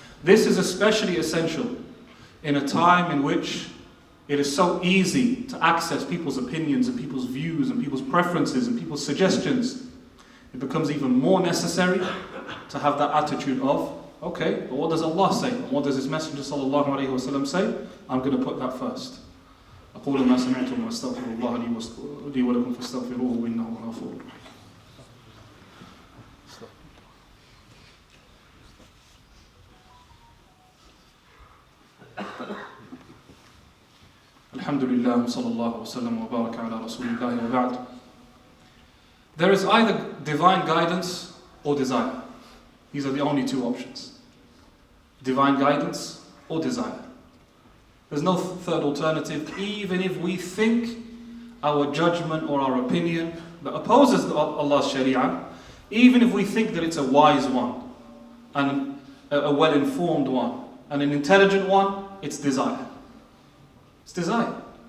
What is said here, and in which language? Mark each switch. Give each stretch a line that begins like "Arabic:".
English: This is especially essential in a time in which it is so easy to access people's opinions and people's views and people's preferences and people's suggestions. It becomes even more necessary to have that attitude of, okay, but what does Allah say? And what does His Messenger sallallahu alaihi wasallam say? I'm going to put that first.
Arabic: أقول ما سمعتم وأستغفر الله لي ولكم فاستغفروه إنه غفور. الحمد لله وصلى الله وسلم وبارك على رسول الله وبعد.
English: There is either divine guidance or desire. These are the only two options. Divine guidance or desire. There's no third alternative, even if we think our judgment or our opinion that opposes Allah's Sharia, even if we think that it's a wise one, and a well-informed one, and an intelligent one, it's desire. It's desire.